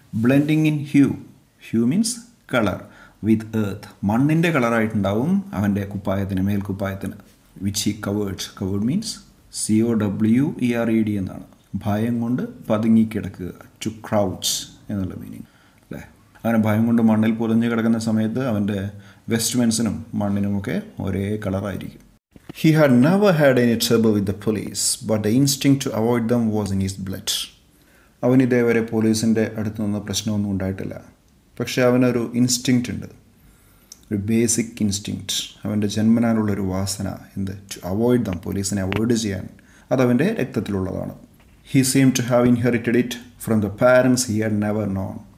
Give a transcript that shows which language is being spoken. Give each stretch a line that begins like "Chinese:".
English: blending in hue means colour, with earth,
Malayalam: മണ്ണിൻ്റെ കളറായിട്ടുണ്ടാവും അവൻ്റെ കുപ്പായത്തിന്, മേൽക്കുപ്പായത്തിന്.
English: which he cowered means COWERED
Malayalam: എന്നാണ്, ഭയം കൊണ്ട് പതുങ്ങിക്കിടക്കുക.
English: to crouch
Malayalam: എന്നുള്ള മീനിങ്, അല്ലേ. അവന് ഭയം കൊണ്ട് മണ്ണിൽ പൊതിഞ്ഞ് കിടക്കുന്ന സമയത്ത് അവൻ്റെ വെസ്റ്റ്മെൻസിനും മണ്ണിനുമൊക്കെ ഒരേ കളറായിരിക്കും.
English: He had never had any trouble with the police, but the instinct to avoid them was in his blood.
Malayalam: അവന് ഇതേവരെ പോലീസിൻ്റെ അടുത്ത് നിന്ന് പ്രശ്നമൊന്നും ഉണ്ടായിട്ടില്ല. പക്ഷേ അവനൊരു ഇൻസ്റ്റിങ്ക്റ്റ് ഉണ്ട്, ഒരു ബേസിക് ഇൻസ്റ്റിങ്ക്റ്റ്, അവൻ്റെ ജന്മനാലുള്ളൊരു വാസന, എന്ത്,
English: to avoid them,
Malayalam: പോലീസിനെ അവോയ്ഡ് ചെയ്യാൻ, അതവൻ്റെ രക്തത്തിലുള്ളതാണ്.
English: He seem to have inherited it from the parents he had never known.